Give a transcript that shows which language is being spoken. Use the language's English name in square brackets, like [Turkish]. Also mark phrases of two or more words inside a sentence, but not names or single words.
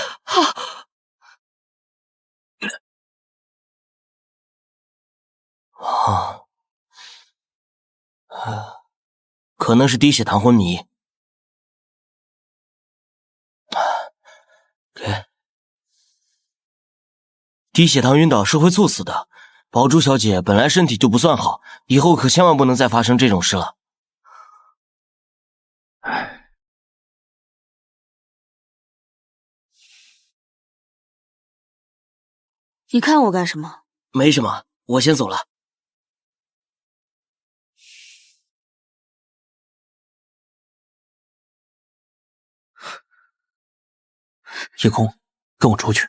[Chinese] 可能是低血糖昏迷。低血糖暈倒是會猝死的。寶珠小姐本來身體就不算好，以後可千萬不能再發生這種事了。你看我幹什麼？沒什麼，我先走了。葉空，跟我出去。